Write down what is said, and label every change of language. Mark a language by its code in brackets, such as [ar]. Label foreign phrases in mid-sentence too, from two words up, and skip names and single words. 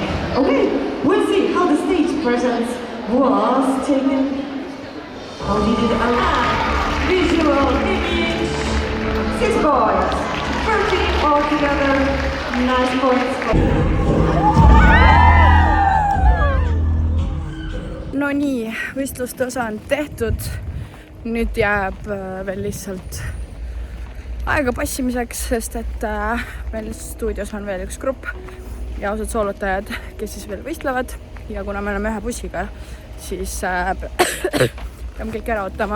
[en] Okay, we'll see how the stage presence was taken. How did it align? Visual image. 6 points. 13 altogether. Nice points. [et] No nii, võistluste osa on tehtud. Nüüd jääb veel lihtsalt aega passimiseks, sest et meil stuudios on veel üks grupp ja ausad soolotajad, kes siis veel võistlevad. Ja kuna me oleme ühe bussiga, siis peame kõik ära ootama.